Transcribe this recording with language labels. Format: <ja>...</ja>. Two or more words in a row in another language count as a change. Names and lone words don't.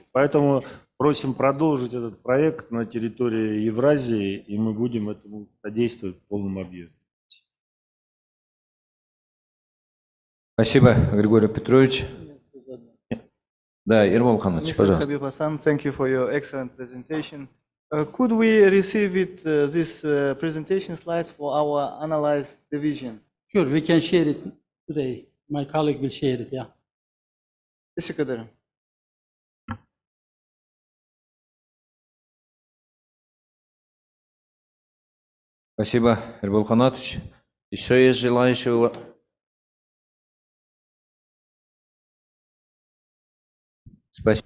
<ru>Поэтому просим продолжить этот проект на территории Евразии, и мы будем этому содействовать в полном объеме. Спасибо, Григорий Петрович. Да, Ермол Хамович, пожалуйста.</ru> <en>Mr. Habib Hassan, thank you for your excellent presentation. Could we receive this presentation slides for our analyze division? Sure, we can share it today. My colleague will share it, yeah.</en> <tr>Teşekkür ederim.</tr> <ru>Спасибо, Ермол Хамович. Еще есть желающие? Спасибо.</ru>